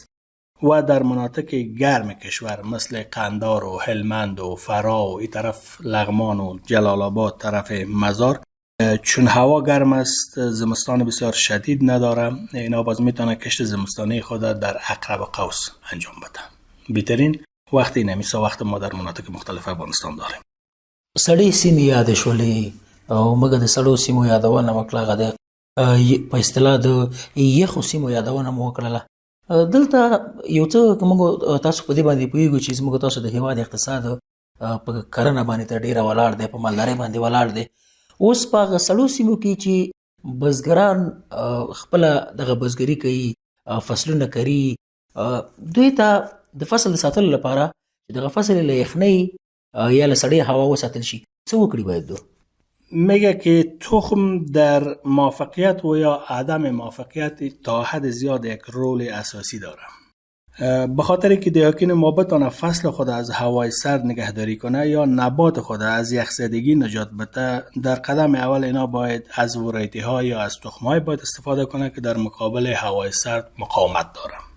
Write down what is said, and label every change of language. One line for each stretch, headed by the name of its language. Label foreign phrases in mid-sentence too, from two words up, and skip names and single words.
Persian: و در مناطق گرم کشور مثل قندار و هلمند و فرا و این طرف لغمان و جلال آباد طرف مزار، چون هوا گرم است، زمستان بسیار شدید نداره، اینا باز میتونه کشت زمستانی خود در عقرب قوس انجام بده. بهترین وقت اینه، مثل وقت ما در مناطق مختلف افغانستان داریم.
Pashto: سړې سیمې یادې شولې او موږ د سړو سیمو یادونه وکړه، هغه د په اصطلاح د یخو سیمو یادونه مو وکړله. دلته یو څه موږ تاسو په دې باندې پوهیږو چې زموږ تاسو د هېواد اقتصاد په کرنه باندې تر ډېره ولاړ دی، په مالدارۍ باندې ولاړ دی. اوس په هغه سړو سیمو کې چې بزګران خپله دغه بزګري کوي، فصلونه کري، دوی ته د فصل د ساتلو لپاره چې دغه فصل له یخنۍ یا له سړې هوا وساتل شي، څه وکړي باید دو؟
Persian: میگه که تخم در موفقیت و یا عدم موفقیت تا حد زیاد یک رول اساسی داره. به خاطر که دیاکین ما بتانه فصل خود از هوای سرد نگهداری کنه یا نبات خود از یخزدگی نجات بده، در قدم اول اینا باید از ورایتی ها یا از تخم های باید استفاده کنه که در مقابل هوای سرد مقاومت داره.